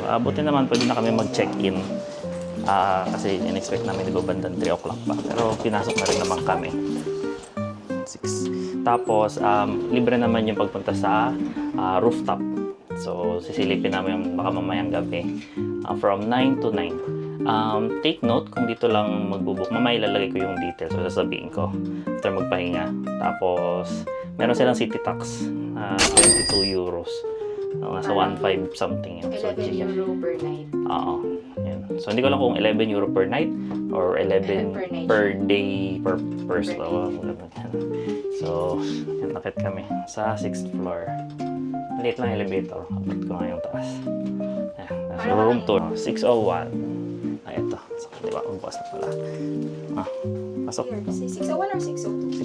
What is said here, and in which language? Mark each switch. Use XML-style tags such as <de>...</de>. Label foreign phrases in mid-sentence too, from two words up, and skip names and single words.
<tl>Buti naman, pwede na kami mag-check-in. Kasi in-expect namin di ba bandang 3 o'clock pa. Pero pinasok na rin naman kami. 6. Tapos, libre naman yung pagpunta sa rooftop. So, sisilipin namin baka mamayang gabi.</tl> <en>From 9 to 9. Take note,</en> <tl>kung dito lang magbubook, mamaya ilalagay ko yung details. So, sasabihin ko after magpahinga. Tapos, meron silang city tax. 22 euros. Nasa 1.5 something yun. So,</tl> <en>11 euro per night.</en> <tl>Oo. Yun. So, hindi ko lang kung 11</tl> <en>euro per night</en> <tl>or 11</tl> <en>per night. per day per person. Per</en> <tl>So, yan, nakit kami sa 6th floor. Maliit lang elevator. Abot ko nga yung taas. Ayan. So, room tour. 601. Ay, ito. So, di ba? Bukas na pala. Pasok. Here, kasi 601 or 602?</tl>